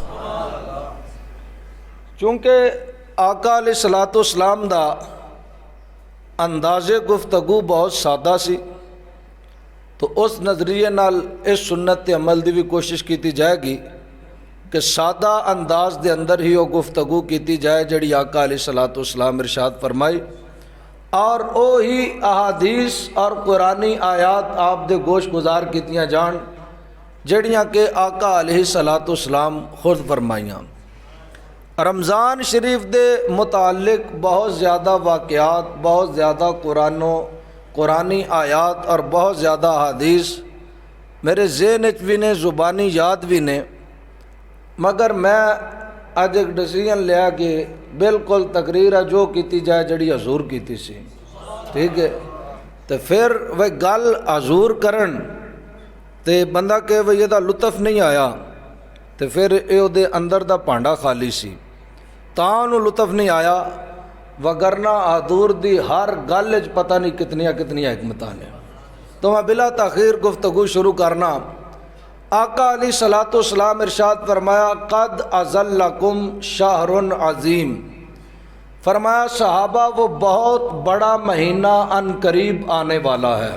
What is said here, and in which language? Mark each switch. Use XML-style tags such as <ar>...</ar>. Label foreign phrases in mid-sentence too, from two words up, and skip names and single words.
<pa>چونکہ آقا علیہ السلام دا انداز گفتگو بہت سادہ سی تو اس نظریے نال اس سنت عمل دی بھی کوشش کیتی جائے گی کہ سادہ انداز دے اندر ہی وہ گفتگو کیتی جائے جڑی آقا علیہ السلام ارشاد فرمائی اور وہی احادیث اور قرآنی آیات آپ دے گوش گزار کیتیاں جان جڑیاں کہ آقا علیہ السلام خود فرمائیاں. رمضان شریف دے متعلق بہت زیادہ واقعات, بہت زیادہ قرآنی آیات اور بہت زیادہ احادیث میرے ذہن بھی نے, زبانی یاد بھی نے, مگر میں اج ایک ڈیسیژن لیا کہ بالکل تقریر جو کیتی جائے جڑی حضور کیتی سی. ٹھیک ہے, تو پھر وہ گل حضور کرن تے بندہ کہ وہ یہ دا لطف نہیں آیا تو پھر یہ دے اندر دا پانڈا خالی سی تاں انہوں لطف نہیں آیا, وگرنہ حضور دی ہر گل وچ پتہ نہیں کتنی حکمتاں نے. تو میں بلا تاخیر گفتگو شروع کرنا. آقا علیہ السلام ارشاد فرمایا</pa> <ar>قد اذلکم شہر عظیم,</ar> <pa>فرمایا</pa> <ur>صحابہ وہ بہت بڑا مہینہ ان قریب آنے والا ہے.</ur>